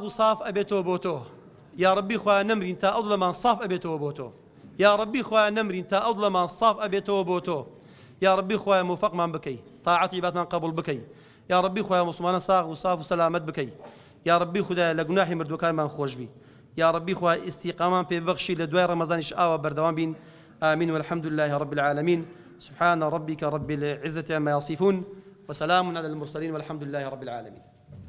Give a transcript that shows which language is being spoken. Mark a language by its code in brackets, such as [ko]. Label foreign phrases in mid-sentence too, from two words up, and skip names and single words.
[ckb] و صاف ئەبێتەوە بۆ تۆ یا ڕەبی خوا نەمرین تا ئەو دڵەمان صاف ئەبێتەوە بۆ تۆ یا ڕەبی خوا نەمرین تا ئەو دڵەمان صاف ئەبێتەوە بۆ تۆ یا ڕەبی خوا موفقمان بکەی طاعەت و عیبادەتمان قبول بکەی یا ڕەبی خوا مسلمانە ساغ و صاف و سەلامەت بکەی یا ڕەبی خودایە لە گوناحی مردوەکانمان خۆشبی یا ڕەبی خوا ئیستیقامان پێبەخشی لە دوای ڕەمەزانیش ئاوە بەردەوام بین [ar] آمين والحمد لله رب العالمين سبحان ربك رب العزة عما يصفون وسلام على المرسلين والحمد لله رب العالمين